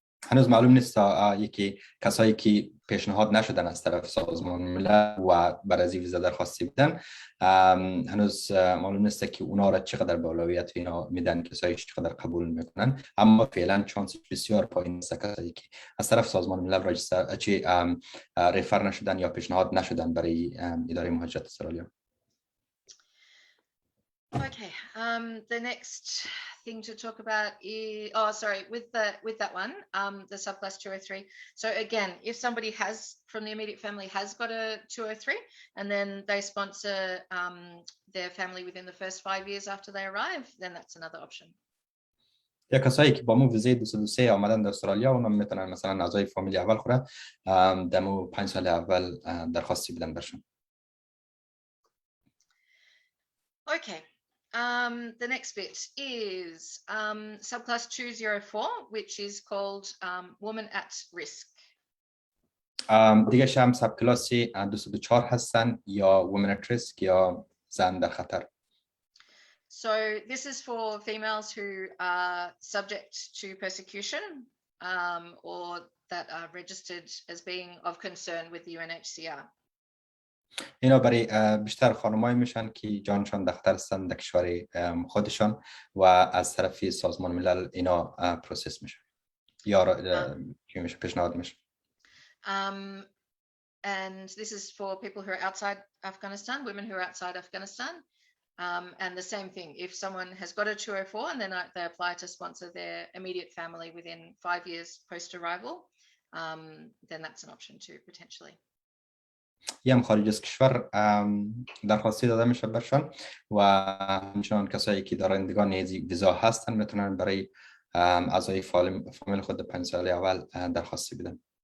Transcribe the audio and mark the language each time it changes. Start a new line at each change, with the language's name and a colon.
Persian: هنوز معلوم نیست یکی کسایی که پیشنهاد نشدن از طرف سازمان ملل و برای ویزا درخواستی بدن، هنوز معلوم نیست که اونا را چقدر به اولویت اینا میدن، کسایی چقدر قبول میکنن. اما فعلا چانس بسیار پایین است کسایی که از طرف سازمان ملل ریفر نشدن یا پیشنهاد نشدن برای اداره مهاجرت استرالیا.
English: Okay, the next thing to talk about is, with that one, the subclass 203. So again, if somebody from the immediate family has got a 203 and then they sponsor their family within the first 5 years after they arrive, then that's another option.
Persian: یا کسایی که با مو ویزای 203 آمدن در استرالیا، اونا میتونن مثلا اعضای فامیلی اول خوره دمو 5 سال اول درخواستی بدن برشون.
English: Okay. The next bit is subclass 204, which is called woman at risk.
Persian: دیگه هم سب کلاسی 204 هستن یا women at risk یا زن در خطر.
English: So this is for females who are subject to persecution or that are registered as being of concern with the UNHCR.
Persian: اینا برای بیشتر خانمایی میشن که جانشان در خطر هستند در کشور خودشان و از طرف سازمان ملل اینا پروسس میشه یا پیشنهاد میشه.
English: And this is for people who are outside Afghanistan, women who are outside Afghanistan. And the same thing, if someone has got a 204 and then they apply to sponsor their immediate family within 5 years post-arrival, then that's an option too, potentially.
Persian: هم خارج از کشور درخواستی داده میشه برشان و همچنان کسایی که دارندگان ویزا هستن میتونن برای اعضای فامیل خود 5 سال اول درخواستی بدن.